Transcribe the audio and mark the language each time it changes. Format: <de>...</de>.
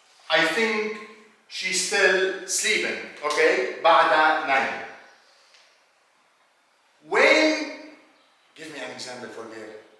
<en>I think she's still sleeping.</en> <ar>Okay, بعد نايمة.</ar> <en>When, give me an example for girl.</en>